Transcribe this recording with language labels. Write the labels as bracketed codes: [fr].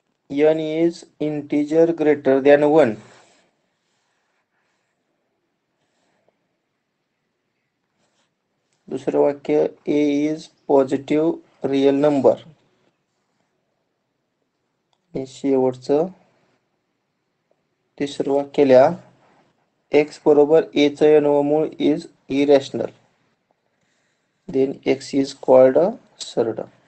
[en] n is integer greater than 1. [mr] दुसरं वाक्य, [en] a is positive real number. [mr] आणि शेवटचं तिसरं वाक्य लिहा, x बरोबर a च n व मूळ [en] is irrational. Then x is called surd.